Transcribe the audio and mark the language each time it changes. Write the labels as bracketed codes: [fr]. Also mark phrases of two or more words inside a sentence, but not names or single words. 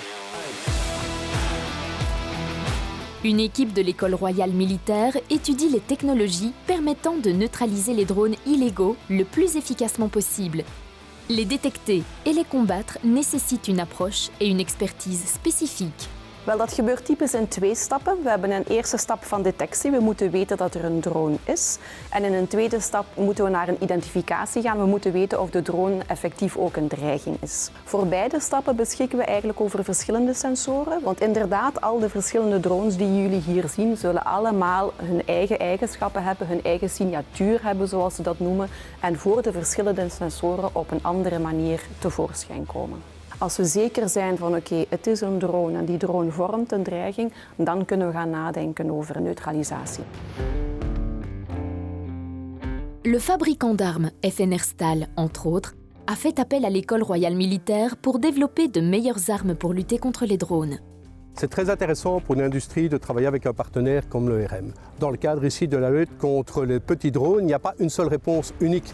[fr] Une équipe de l'École royale militaire étudie les technologies permettant de neutraliser les drones illégaux le plus efficacement possible. Les détecter et les combattre nécessitent une approche et une expertise spécifiques. [nl] Wel, dat gebeurt typisch in twee stappen. We hebben een eerste stap van detectie. We moeten weten dat er een drone is. En in een tweede stap moeten we naar een identificatie gaan. We moeten weten of de drone effectief ook een dreiging is. Voor beide stappen beschikken we eigenlijk over verschillende sensoren. Want inderdaad, al de verschillende drones die jullie hier zien, zullen allemaal hun eigen eigenschappen hebben, hun eigen signatuur hebben, zoals ze dat noemen. En voor de verschillende sensoren op een andere manier tevoorschijn komen. Als we zeker zijn van oké, het is een drone en die drone vormt een dreiging, dan kunnen we gaan nadenken over neutralisatie. [fr] Le fabricant d'armes FNR Stahl, entre autres, a fait appel à l'École royale militaire pour développer de meilleures armes pour lutter contre les drones. C'est très intéressant pour une industrie de travailler avec un partenaire comme l'ERM. Dans le cadre ici de la lutte contre les petits drones, il n'y a pas une seule réponse unique.